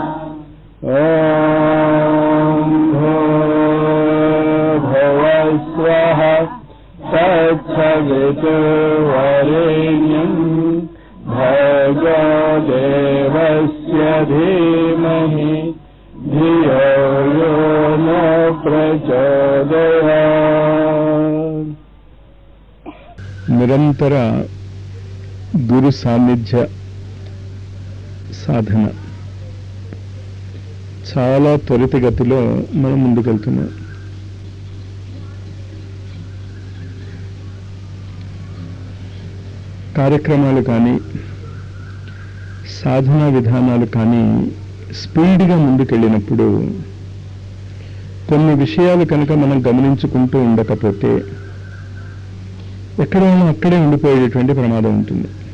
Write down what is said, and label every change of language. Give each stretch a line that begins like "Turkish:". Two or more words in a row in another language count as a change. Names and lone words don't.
Sanskrit: ॐ भूर्भुवः स्वः तत्सवितुर्वरेण्यं भर्गो देवस्य धीमहि धियो यो न प्रचोदयात्।
Telugu: నిరంతర గురు సాన్నిధ్య సాధన చాలా త్వరితగతిలో మనం ముందుకెళ్తున్నాం. కార్యక్రమాలు కానీ సాధనా విధానాలు కానీ స్పీడ్గా ముందుకెళ్ళినప్పుడు కొన్ని విషయాలు కనుక మనం గమనించుకుంటూ ఉండకపోతే ఎక్కడైనా అక్కడే ఉండిపోయేటువంటి ప్రమాదం ఉంటుంది.